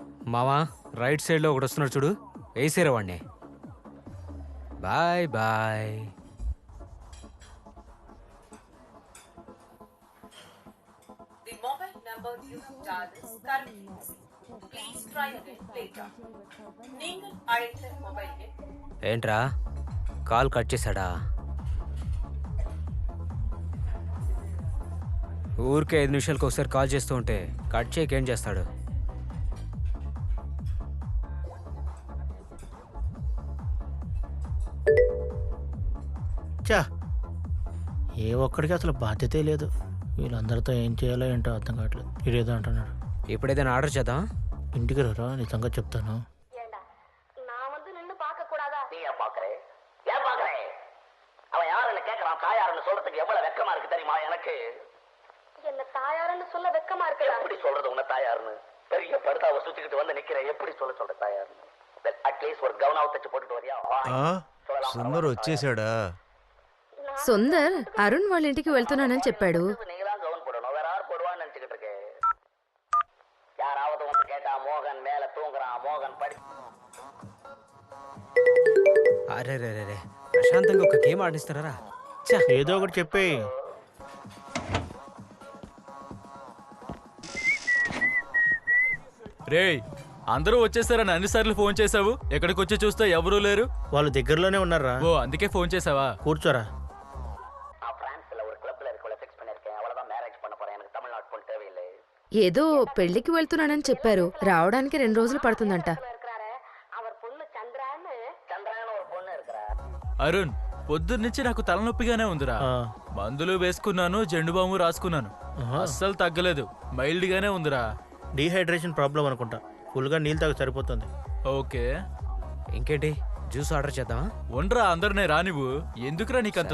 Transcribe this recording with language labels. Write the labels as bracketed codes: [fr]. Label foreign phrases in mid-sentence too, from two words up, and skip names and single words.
[te] మావా రైట్ సైడ్లో ఒకటి వస్తున్నాడు చూడు, వేసేరా వాడిని. [en] bye bye. The mobile number you have dialed is currently busy. Please try again later. [ta] நீங்கள் அழைத்த மொபைல் எண் [te] ఏంట్రా కాల్ కట్ చేశాడా? ఊరికే 5 నిమిషాలకు ఒకసారి కాల్ చేస్తూ ఉంటే కట్ చేయక ఏం చేస్తాడు? చా ఏ ఒక్కడికి అసలు బాధ్యతే లేదు. వీళ్ళందరితో ఏం చేయాలో ఏంటో అర్థం కావట్లేదు. ఇదేదో అంటున్నాడు. ఇప్పుడు ఏదైనా ఆర్డర్ చేద్దాం. ఇంటికి రారా, నీ సంగతి చెప్తాను. [ta] நான் வந்து நின்னு பார்க்க கூடாதா? நீ ஏன் பாக்குறே? ஏன் பாக்குறே? அவன் யாருன்னு கேட்கறான். தாயாருன்னு சொல்றதுக்கு எவ்வளவு வெக்கமா இருக்கு தெரியுமா எனக்கு? என்ன தாயாருன்னு சொல்ல வெக்கமா இருக்குதா? எப்படி சொல்றது உன்னை தாயாருன்னு? பெரிய படுதாவை சுத்திக்கிட்டு வந்து நிக்கிறேன். எப்படி சொல்ற தாயாருன்னு? அட்லீஸ்ட் ஒரு கவுனாவை தச்சு போட்டுட்டு வரியா? [te] ఆ? సుందర్ వచ్చేసాడా? సుందర్ అరుణ్ వాళ్ళ ఇంటికి వెళ్తున్నానని చెప్పాడు. [ta] நீங்க தான் கவுன் போடணும். வேற யார் போடுவான்னு நினைச்சுக்கிட்டு இருக்கேன். யாராவது வந்து கேட்டா மோகன் மேல தூங்குறான், மோகன் படி. [te] అరే రే రే రే, ప్రశాంతంగా ఒక గేమ్ ఆడిస్తారా? ఏదో ఒకటి చెప్పే. రేయ్, అందరూ వచ్చేసారని అన్నిసార్లు ఫోన్ చేసావు. ఎక్కడికి వచ్చి చూస్తే ఎవరూ లేరు. వాళ్ళు దగ్గరలోనే ఉన్నారా? ఓ అందుకే ఫోన్ చేసావా? కూర్చోరా. [ta] நான் பிரான்ஸ்ல ஒரு கிளப்ல இருக்கவள ஃபிக்ஸ் பண்ணிருக்கேன். அவ்வளவுதான் மேரேஜ் பண்ண போறேன். எனக்கு தமிழ்நாட்டு பொண்ணு தேவையில்லை. [te] ఏదో పెళ్లికి వెళ్తున్నానని చెప్పారు. రావడానికి 2 రోజులు పడుతుందంట. [ta] இருக்கிறாரு அவர் பொண்ணு சந்திரான்னு. சந்திரான்னு ஒரு பொண்ணு இருக்கிறா. [te] అరుణ్, పొద్దున్నుంచి నాకు తలనొప్పిగానే ఉందిరా. ఆ, మందులు వేసుకున్నాను, జెండు బాము రాసుకున్నాను, ఆహా. అస్సలు తగ్గలేదు. మైల్డ్ గానే ఉందిరా. [en] dehydration problem [te] అనుకుంటా. ఫుల్గా నీళ్ళు తాగి సరిపోతుంది. ఓకే, ఇంకేంటి, జ్యూస్ ఆర్డర్ చేద్దామా? ఉండరా, అందరినే రానివ్వు. ఎందుకురా నీకంత